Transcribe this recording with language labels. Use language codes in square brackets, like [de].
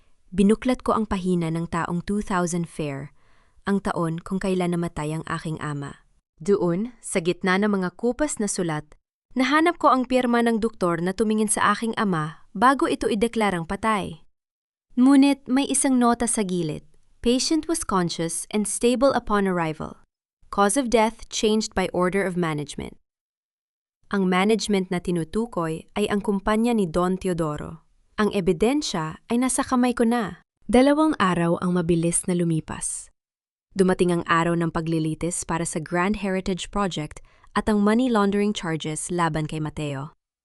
[tl] Binuklat ko ang pahina ng taong 2000 fair, ang taon kung kailan namatay ang aking ama. Doon, sa gitna ng mga kupas na sulat, nahanap ko ang pirma ng doktor na tumingin sa aking ama bago ito ideklarang patay. Ngunit may isang nota sa gilid. [en] Patient was conscious and stable upon arrival. Cause of death changed by order of management. [tl] Ang management na tinutukoy ay ang kumpanya ni Don Teodoro. Ang ebidensya ay nasa kamay ko na. 2 araw ang mabilis na lumipas. Dumating ang araw ng paglilitis para sa Grand Heritage Project at ang money laundering charges laban kay Mateo.